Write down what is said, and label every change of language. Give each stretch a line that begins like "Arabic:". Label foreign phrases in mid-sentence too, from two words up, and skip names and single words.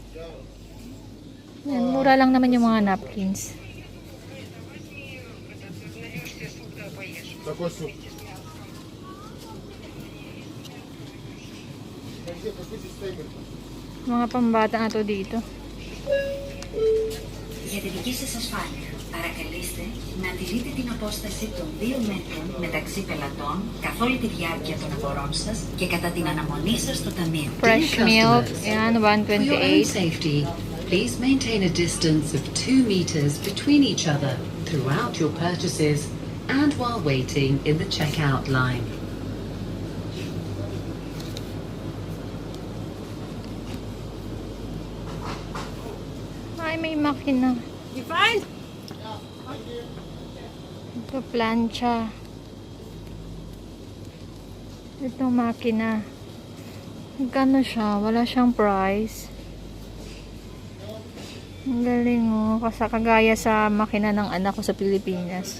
Filipino: Yan, mura lang naman yung mga napkins. Mga pambata na to dito.
Greek: Για τη δική σας ασφάλεια, παρακαλείστε να τηρείτε την απόσταση των 2 μέτρων μεταξύ πελατών καθ' όλη τη διάρκεια των αγορών σας και κατά την αναμονή σας στο ταμείο.
English: Fresh milk,
Filipino: yan,
English: For your own
Filipino: $1.28.
English: safety, please maintain a distance of 2 meters between each other throughout your purchases and while waiting in the checkout line.
Filipino: Ay, may makina.
English: You fine?
Filipino: Ito, plancha. Ito, makina. Magkano siya? Wala siyang price. Ang galing, oh. Kasi kagaya sa makina ng anak ko sa Pilipinas.